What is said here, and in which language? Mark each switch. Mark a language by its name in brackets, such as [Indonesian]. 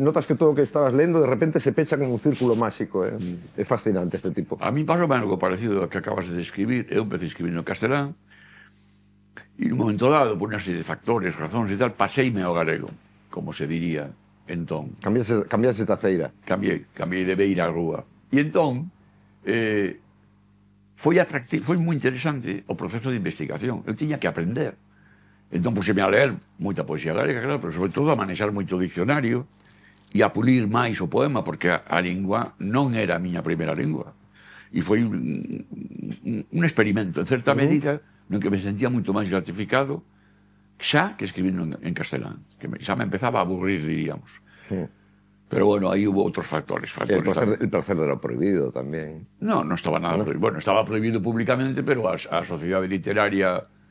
[Galician] Notas que todo o que estabas lendo de repente se pecha como un círculo máxico. É fascinante este tipo. A mí pasoume algo parecido ao que acabas de describir. Eu empecé escribindo en castelán e en un momento dado, por unha serie de factores, razóns e tal, paseime ao galego, como se diría entón. Cambiaste de taceira. Cambiei de beira a rúa. E entón, foi moi interesante o proceso de investigación. Eu tiña que aprender. Entón, puseme a ler moita poesía galega, claro, pero sobre todo a manexar moito diccionario e a pulir máis o poema, porque a lingua non era a miña primeira lingua. E foi un experimento, en certa medida, no que me sentía moito máis gratificado xa que escribindo en castelán, que xa me empezaba a aburrir, diríamos. Pero bueno, aí hubo outros factores. [Spanish] El placer de lo prohibido tamén. No estaba nada prohibido. Bueno, estaba prohibido públicamente, [Galician] pero a sociedade literaria